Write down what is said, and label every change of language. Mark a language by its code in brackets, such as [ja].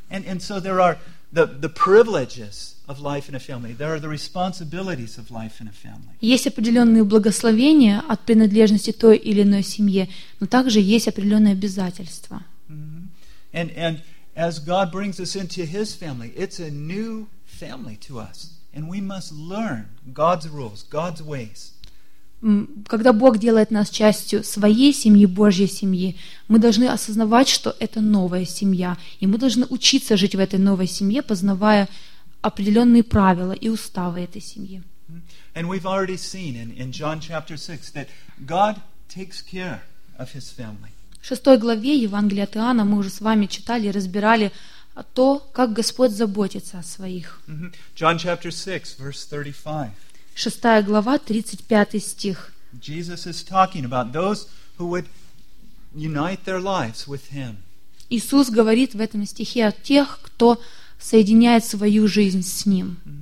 [en] And so there are the privileges of life in a family. There are the responsibilities of life in a family. [ru] Есть определенные благословения от принадлежности той или иной семье, но также есть определенные обязательства. Mm-hmm. [en] And as God brings us into His family, it's a new family to us, and we must learn God's rules, God's ways. [ru] Когда Бог делает нас частью своей семьи, Божьей семьи, мы должны осознавать, что это новая семья, и мы должны учиться жить в этой новой семье, познавая определенные правила и уставы этой семьи. [en] And we've already seen in John chapter 6 that God takes care of His family. [ru] В шестой главе Евангелия от Иоанна мы уже с вами читали и разбирали то, как Господь заботится о своих. [en] John chapter 6, verse 35. [ru] Шестая глава, 35 стих. [en] Jesus is talking about those who would unite their lives with Him. [ru] Иисус говорит в этом стихе о тех, кто соединяет свою жизнь с Ним.